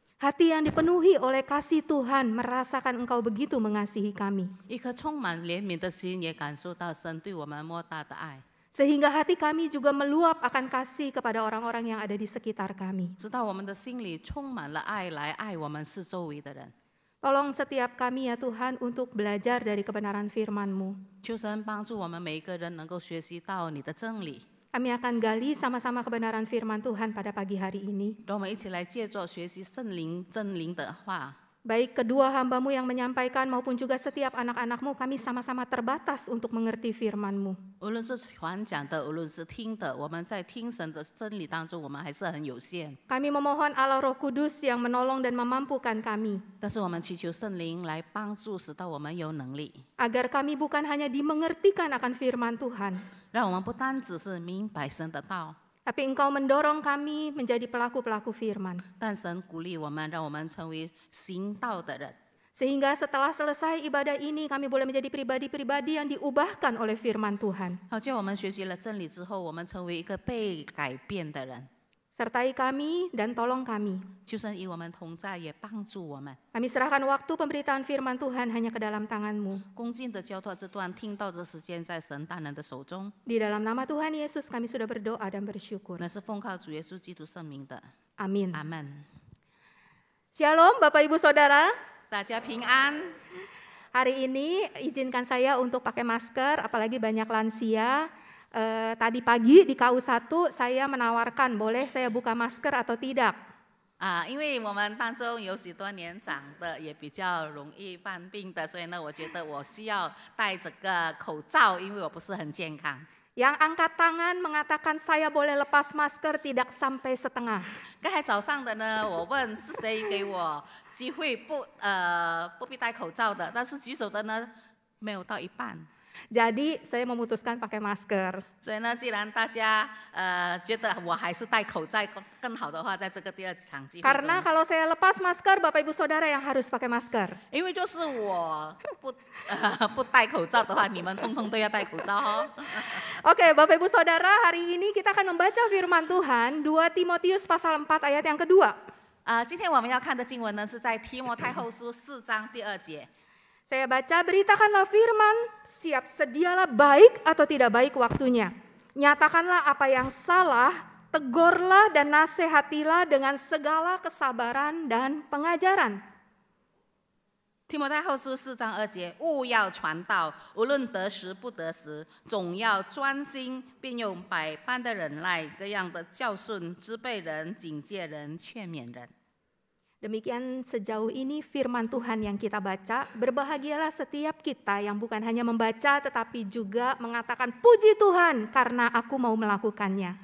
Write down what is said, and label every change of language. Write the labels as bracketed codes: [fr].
[id] Hati yang dipenuhi oleh kasih Tuhan, merasakan Engkau begitu mengasihi kami. [zh] 一颗充满怜悯的心，也感受到神对我们莫大的爱， [id] Sehingga hati kami juga meluap akan kasih kepada orang-orang yang ada di sekitar kami. [zh] 直到我们的心里充满了爱来爱我们四周围的人。 [id] Tolong setiap kami ya Tuhan untuk belajar dari kebenaran firman-Mu. [zh] 求神帮助我们每一个人能够学习到你的真理。 [id] Kami akan gali sama-sama kebenaran firman Tuhan pada pagi hari ini. [zh] 让我们一起来借着学习圣灵真灵的话。 [id] Baik kedua hamba-Mu yang menyampaikan maupun juga setiap anak-anak-Mu, kami sama-sama terbatas untuk mengerti firman-Mu. [zh] 无论是传讲的，无论是听的，我们在听神的真理当中，我们还是很有限。 [id] Kami memohon Allah Roh Kudus yang menolong dan memampukan kami, [zh] 但是我们祈求圣灵来帮助，使到我们有能力， [id] agar kami bukan hanya dimengertikan akan firman Tuhan, [zh] 让我们不单只是明白神的道， [id] tapi Engkau mendorong kami menjadi pelaku-pelaku firman. [zh] 但神鼓励我们，让我们成为行道的人。 [id] Sehingga setelah selesai ibadah ini, kami boleh menjadi pribadi-pribadi yang diubahkan oleh firman Tuhan. [zh] 好，叫我们学习了真理之后，我们成为一个被改变的人。 [id] Sertai kami dan tolong kami. [zh] 求神与我们同在，也帮助我们。 [id] Kami serahkan waktu pemberitaan firman Tuhan hanya ke dalam tangan-Mu. [zh] 恭敬的交托这段听到的时间，在神大能的手中。 [id] Di dalam nama Tuhan Yesus kami sudah berdoa dan bersyukur. [zh] 那是奉靠主耶稣基督圣名的。 [id] Amin. [zh] 阿门。 [id] Shalom Bapak Ibu Saudara. [zh] 大家平安。 [id] Hari ini izinkan saya untuk pakai masker, apalagi banyak lansia. Tadi pagi di KU1 saya menawarkan boleh saya buka masker atau tidak. [zh] 因为我们当中有许多年长的，也比较容易犯病的，所以呢，我觉得我需要戴这个口罩，因为我不是很健康。 [id] Yang angkat tangan mengatakan saya boleh lepas masker tidak sampai setengah. [zh] 刚才早上的呢，我问是谁给我机会不必戴口罩的，但是举手的呢没有到一半。 [id] Jadi saya memutuskan pakai masker. [zh] 所以呢，既然大家觉得我还是戴口罩更好的话，在这个第二场机会中， [id] Karena kalau saya lepas masker, Bapak Ibu Saudara yang harus pakai masker. [zh] 因为就是我不戴口罩的话，你们通通都要戴口罩哦。 [id] Oke, Bapak Ibu Saudara, hari ini kita akan membaca firman Tuhan 2 Timotius pasal 4 ayat yang kedua. [zh] 今天我们要看的经文呢，是在提摩太后书4章第2节。 [id] Saya baca, beritakanlah firman, siap sedialah baik atau tidak baik waktunya. Nyatakanlah apa yang salah, tegurlah dan nasihatilah dengan segala kesabaran dan pengajaran. [zh] 提摩太后书4章2节，务要传道，无论得时不得时，总要专心，并用百般的忍耐，各样的教训，支备人、警戒人、劝勉人。 [id] Demikian sejauh ini firman Tuhan yang kita baca. Berbahagialah setiap kita yang bukan hanya membaca tetapi juga mengatakan puji Tuhan karena aku mau melakukannya.